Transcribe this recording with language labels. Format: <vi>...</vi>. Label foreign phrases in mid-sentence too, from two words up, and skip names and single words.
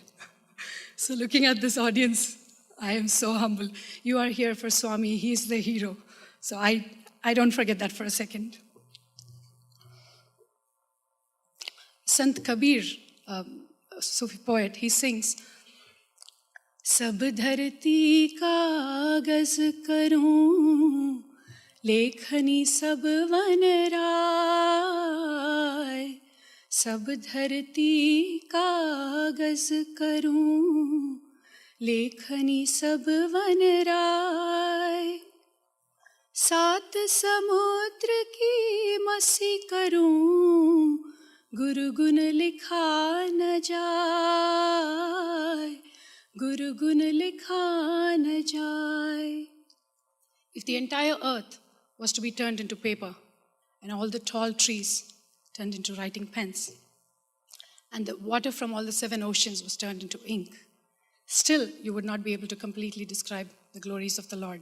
<en>So looking at this audience, I am so humble. You are here for Swami, he's the hero. So I don't forget that for a second. Sant Kabir, a Sufi poet, he sings,</en> <hi>सब धरती कागज़ करूँ, लेखनी सब वन राय. सब धरती कागज़ करूँ, लेखनी सब वन राय. सात समुद्र की मसि करूँ, गुरु गुण लिखा न जाए, गुरु गुण लिखा न जाए.</hi> <en>If the entire earth was to be turned into paper, and all the tall trees turned into writing pens, and the water from all the 7 oceans was turned into ink, still you would not be able to completely describe the glories of the Lord.</en>